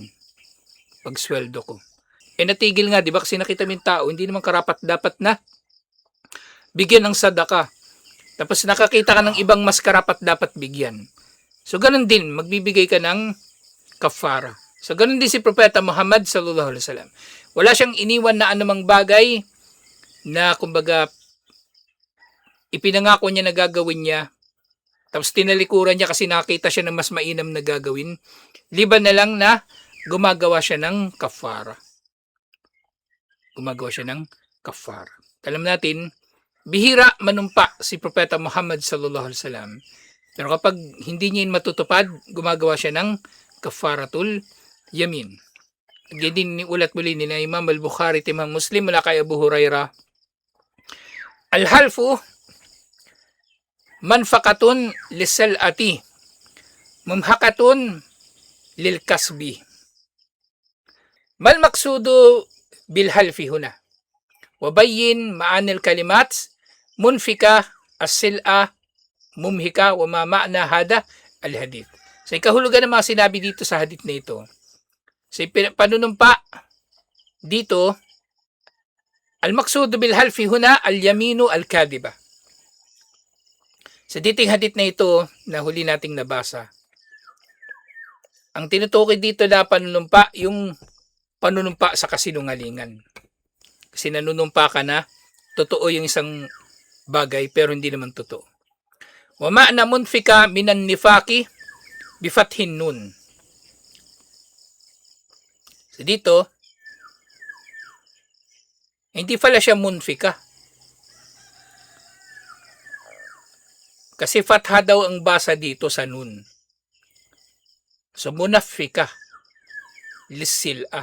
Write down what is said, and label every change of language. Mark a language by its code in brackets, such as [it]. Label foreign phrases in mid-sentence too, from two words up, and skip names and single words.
[tl] Pagsweldo ko. Natigil nga, di ba? Kasi nakita mo yung tao, hindi naman karapat dapat na bigyan ng sadaka. Tapos nakakita ka ng ibang mas karapat dapat bigyan. So ganun din, magbibigay ka ng kafara. So ganun din si Propeta Muhammad [ar] صلى الله عليه وسلم. [tl] Wala siyang iniwan na anumang bagay na kumbaga ipinangako niya na gagawin niya. Tapos tinalikuran niya kasi nakita siya ng mas mainam na gagawin. Liban na lang na gumagawa siya ng kafara. Gumagawa siya ng kafara. Alam natin, bihira manumpa si Propeta Muhammad [ar] صلى الله عليه وسلم. [tl] Pero kapag hindi niya matutupad, gumagawa siya ng [ar] كفارة اليمين. [tl] Ganyan din ulat muli ni Imam al-Bukhari at Imam Muslim mula kay Abu Hurairah. [ar] الحلف منفقة للسلعة ممحقة للكسب. ما المقصود بالحلف هنا. وبين معاني الكلمات منفقة السلعة ممحقة وما معنى هذا الحديث. [tl] So, kahulugan ng mga sinabi dito sa hadith na ito. So, panunumpa dito, [ar] المقصود بالحلف هنا اليمين الكاذبة. [tl] Sa diting hadith na ito na huli nating nabasa, ang tinutukoy dito na panunumpa, yung panunumpa sa kasinungalingan. Kasi nanunumpa ka na, totoo yung isang bagay pero hindi naman totoo. [ar] ومعنى منفقة من النفاق بفتح النون. [tl] So dito, hindi pala siya munfika. Kasi fatha daw ang basa dito sa nun. [ar] So منافقة للسلعة.